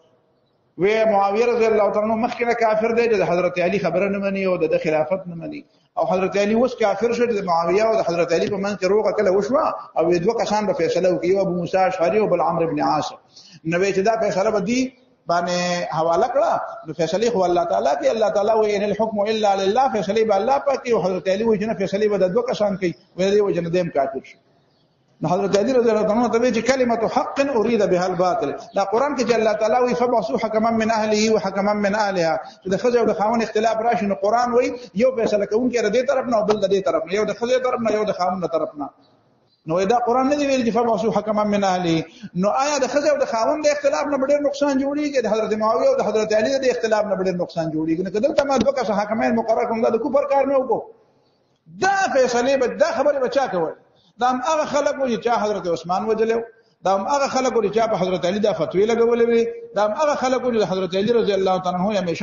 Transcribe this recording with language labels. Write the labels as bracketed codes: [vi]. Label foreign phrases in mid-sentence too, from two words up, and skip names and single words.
[ps] و معاویه [ar] رضی الله تعالی عنہ [ps] مخکنه کافر دی د حضرت علی خبره نه مني او د خلافت نه مني او حضرت علی وس کافر شو د معاویه او د حضرت علی په منځ کې روغه کله وشوه او دوه کسان په فیصله وکړي ابو موسی اشعری او بل عمرو ابن عاص نو چې دا فیصله بدی باندې حواله کړه نو فیصله خو الله تعالی کې الله تعالی وی [ar] ان الحكم الا لله [ps] فیصله به الله پاک او حضرت علی وی چې فیصله به د دوه کسان کوي وی وی چې دیم کافر شي حضرت علی [ar] رضی الله عنه [ps] ته چې [ar] کلمه حق اريد بها الباطل [ps] دا قران کې چې الله تعالی وی [ar] فبعثوا حكما من اهله وحكما من اهلها [ps] چې د خزه او د خاون اختلاف راشي نو قران وی یو فیصله کوونکی ر دې طرف نه او بل د دې طرف نه یو د خزه طرف نه یو د خاون طرف نه نو دا قران نه دی ویل چې [ar] فبعثوا حكما من اهله [ps] نو آیا د خزه او د خاون د اختلاف نه ډېر نقصان جوړیږي د حضرت معاویه او د حضرت علی د اختلاف نه ډېر نقصان جوړیږي نو کله ما دوه کسه حاکمین مقرر کوم د کفر کار نه وکړو دا فیصله به دا خبره بچا کوي دا هغه خلک وو چې حضرت عثمان وجلو دا هغه خلک وو چې په حضرت علی دا فتوی لګولې دا هغه خلک وو چې حضرت علی [ar] رضی الله تعالی عنہ [ps] همیشه